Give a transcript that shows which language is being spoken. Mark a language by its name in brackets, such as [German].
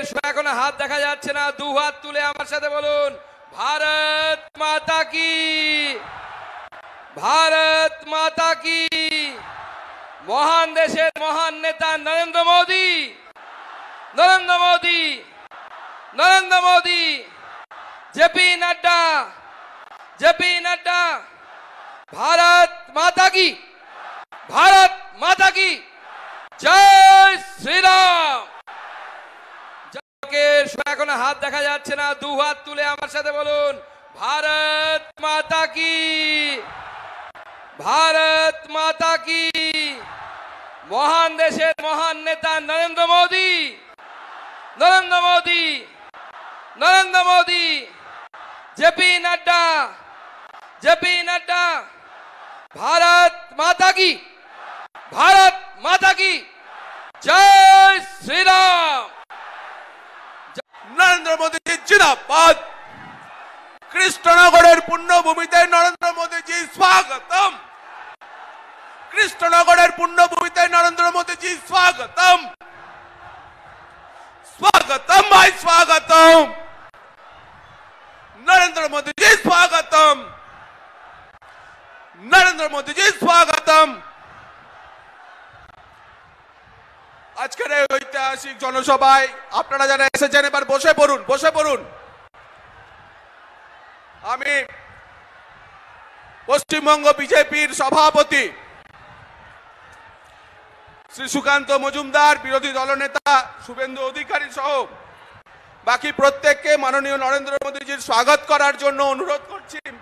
[Bangla] এখন হাত দেখা যাচ্ছে না, দু হাত তুলে আমার সাথে বলুন [Hindi] ভারত মাতা কি, ভারত মাতা কি। [Bangla] মহান দেশের মহান নেতা নরেন্দ্র মোদী, নরেন্দ্র মোদী, নরেন্দ্র মোদী, জেপি নাড্ডা, জেপি নাড্ডা। [Hindi] भारत माता की, भारत माता की जय श्री राम। [Bangla] এখন হাত দেখা যাচ্ছে না, দু হাত তুলে আমার সাথে বলুন [Hindi] भारत माता की, भारत माता की। [Bangla] মহান দেশের মহান নেতা নরেন্দ্র মোদী, নরেন্দ্র মোদী, নরেন্দ্র মোদী, জেপি নাড্ডা, জেপি নাড্ডা। [Hindi] भारत माता की, भारत माता की जय श्री राम। नरेंद्र मोदी जी जिंदाबाद। [Bangla] কৃষ্ণনগরের পুণ্যভূমিতে নরেন্দ্র মোদী জি স্বাগতম, কৃষ্ণনগরের পুণ্যভূমিতে নরেন্দ্র মোদী [Hindi] मोदी स्वागतम, स्वागतम भाई स्वागतम, नरेंद्र मोदी जी स्वागतम, नरेंद्र मोदी जी स्वागतम। [Bangla] আজকের এই ঐতিহাসিক জনসভায় আপনারা যারা এসেছেন এবার বসে পড়ুন, বসে পড়ুন। আমি পশ্চিমবঙ্গ বিজেপির সভাপতি শ্রী সুকান্ত মজুমদার, বিরোধী দলনেতা শুভেন্দু অধিকারী সহ বাকি প্রত্যেককে মাননীয় নরেন্দ্র মোদীজির স্বাগত করার জন্য অনুরোধ করছি।